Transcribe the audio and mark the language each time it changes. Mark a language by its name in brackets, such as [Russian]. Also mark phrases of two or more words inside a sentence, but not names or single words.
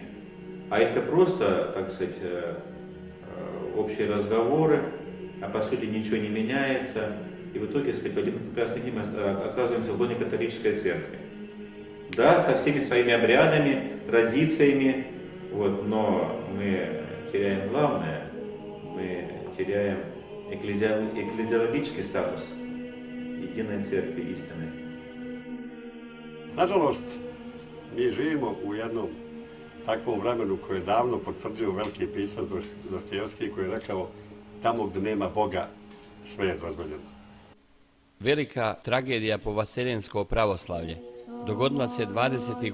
[Russian] А если просто, так сказать, общие разговоры, а по сути ничего не меняется, и в итоге, сказать, в один прекрасный день мы оказываемся в лоне католической церкви. Да, со всеми своими обрядами, традициями, вот, но мы теряем главное, мы теряем экклезиологический статус единой церкви истины. [Serbian] Nažalost, mi živimo u jednom takvom vremenu koje je davno potvrdio veliki pisac Dostojevski, koji je rekao: tamo gdje nema Boga, sve je dozvoljeno. Velika tragedija po vaseljensko pravoslavlje dogodila se 20.